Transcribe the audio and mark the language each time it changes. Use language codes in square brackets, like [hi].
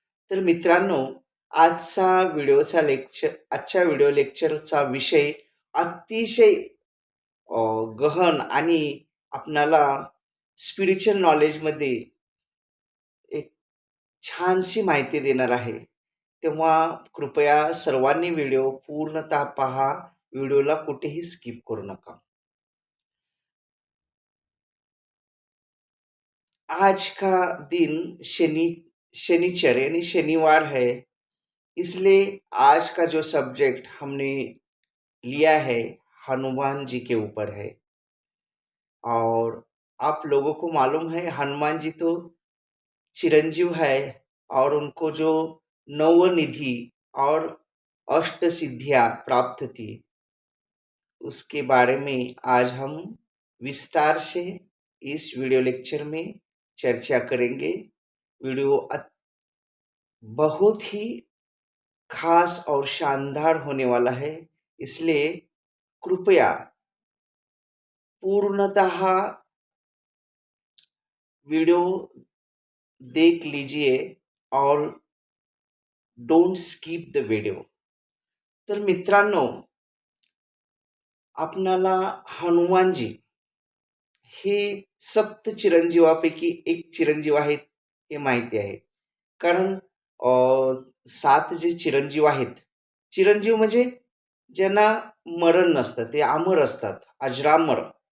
[mr] तर मित्रांनो, आजच्या व्हिडिओ लेक्चरचा विषय अतिशय गहन आणि आपणाला स्पिरिच्युअल नॉलेजमध्ये एक छानशी माहिती देणार आहे. तेव्हा कृपया सर्वांनी व्हिडिओ पूर्णतः पहा. व्हिडिओला कुठेही स्किप करू नका. [hi] आज का दिन शनिचर यानी शनिवार है, इसलिए आज का जो सब्जेक्ट हमने लिया है हनुमान जी के ऊपर है. और आप लोगों को मालूम है हनुमान जी तो चिरंजीव है और उनको जो नवनिधि और अष्ट सिद्धियां प्राप्त थी, उसके बारे में आज हम विस्तार से इस वीडियो लेक्चर में चर्चा करेंगे. वीडियो बहुत ही खास और शानदार होने वाला है, इसलिए कृपया पूर्णतः वीडियो देख लीजिए और [en] Don't skip the video. [mr] तर मित्रांनो, आपणाला हनुमानजी हे सप्त चिरंजीवापैकी एक चिरंजीव आहेत हे माहिती आहे. कारण 7 जे चिरंजीव आहेत, चिरंजीव म्हणजे ज्यांना मरण नसतं, ते अमर असतात, अजरामर.